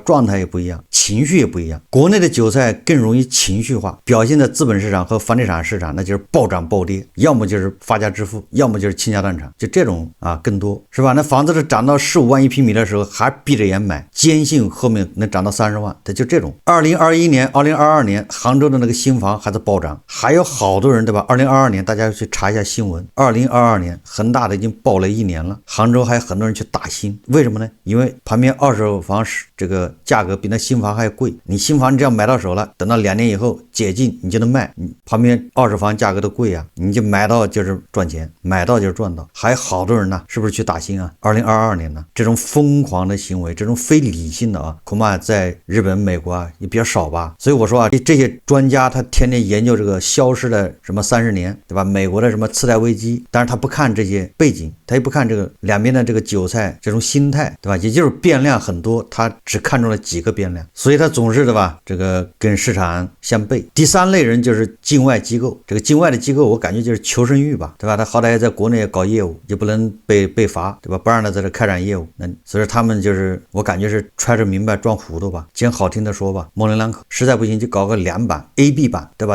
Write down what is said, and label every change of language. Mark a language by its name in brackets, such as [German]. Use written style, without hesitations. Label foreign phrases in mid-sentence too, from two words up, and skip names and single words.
[Chinese] 狀態也不一樣，情緒也不一樣。國內的韭菜更容易情緒化，表現在資本市場和房地產市場，那就是暴漲暴跌，要麼就是發家致富，要麼就是傾家蕩產，就這種啊更多，是吧？那房子是漲到15萬1平米的時候，還閉着眼買，堅信後面能漲到30萬，它就這種。2021年、2022年杭州的那個新房還在暴漲，還有好多人，對吧？2022年大家去查一下新聞，2022年恆大的已經爆雷1年了，杭州還有很多人去打新，為什麼呢？因為旁邊二手房這個價格比那新房還要貴，你新房你只要買到手了，等到2年以後解禁你就能賣，你旁邊二手房價格都貴啊，你就買到就是賺錢，買到就是賺到。還有好多人呢，是不是去打新啊？2022年呢，这種瘋狂的行為，这種非理性的啊，恐怕在日本、美國啊也比較少吧。所以我說啊，這些專家他天天研究這個消失的什麼30年，對吧？美國的什麼次貸危機，但是他不看這些背景，他也不看這個兩邊的這個韭菜這種心態，對吧？也就是變量很多，他只看中了幾個變量，所以他總是，對吧？這個跟市場相悖。第三類人就是境外機構，这個境外的機構我感覺就是求生欲吧，對吧？他好歹也在國內搞業務，也不能被罰，對吧？不讓他在這開展業務，那所以他們就是我感覺是揣着明白裝糊塗吧，講好聽的說吧，模稜兩可，實在不行就搞個兩版 A、B 版，對吧？